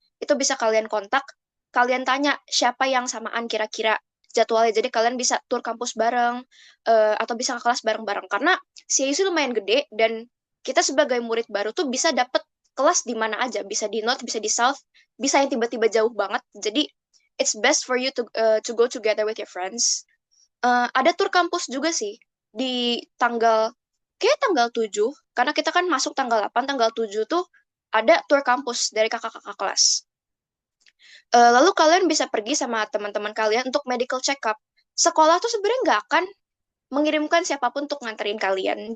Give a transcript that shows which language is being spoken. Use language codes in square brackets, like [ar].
[id] Itu bisa kalian kontak, kalian tanya siapa yang samaan kira-kira jadwalnya. Jadi kalian bisa tur kampus bareng, atau bisa ke kelas bareng-bareng. Karena CIUC lumayan gede, dan kita sebagai murid baru tuh bisa dapat kelas di mana aja. Bisa di North, bisa di South, bisa yang tiba-tiba jauh banget. [en] Jadi it's best for you to go together with your friends. [id] Ada tur kampus juga sih di kayak tanggal 7, karena kita kan masuk tanggal 8, tanggal 7 tuh ada tur kampus dari kakak-kakak kelas. Lalu kalian bisa pergi sama teman-teman kalian untuk medical check-up. Sekolah tuh sebenarnya nggak akan mengirimkan siapapun untuk nganterin kalian.